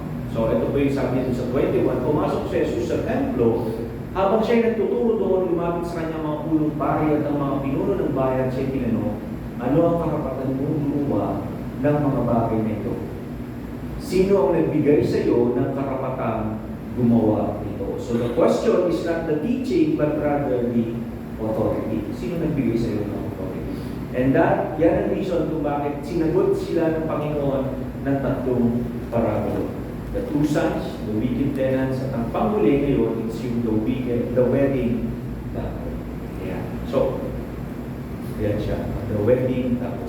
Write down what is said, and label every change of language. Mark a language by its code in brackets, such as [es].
[tl] So ito po yung sabi nito sa 21, pumasok si Jesus sa templo, habang siya nagtuturo doon, lumapit sa kanya mga punong pari at ang mga pinuno ng bayan, siya tinanong, ano ang karapatan mong gumawa ng mga bagay na ito? Sino ang nagbigay sa iyo ng karapatang gumawa nito? [en] So the question is not the teaching, but rather the authority. [tl] Sino nagbigay sa iyo ng authority? And yan ang reason kung bakit sinagot sila ng Panginoon ng tatlong parabola. [en] The two sons, the wicked tenants, [tl] at ang panghuli ngayon [en] is yung the wedding banquet. Yeah. So, yan siya. The wedding banquet.